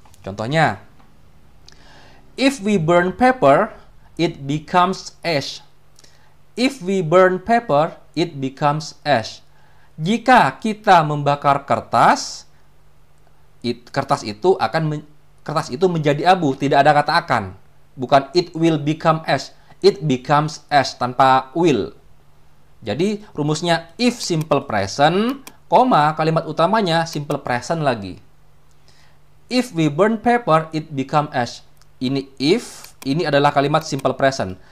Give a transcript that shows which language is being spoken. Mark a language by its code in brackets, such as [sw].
[id] Contohnya, [en] if we burn paper, it becomes ash. If we burn paper, it becomes ash. [id] Jika kita membakar kertas, kertas itu menjadi abu, tidak ada kata akan. Bukan [en] it will become ash, it becomes ash [id] tanpa [en] will. [id] Jadi rumusnya if simple present, kalimat utamanya simple present lagi. [en] If we burn paper, it become ash. [id] Ini if, ini adalah kalimat simple present.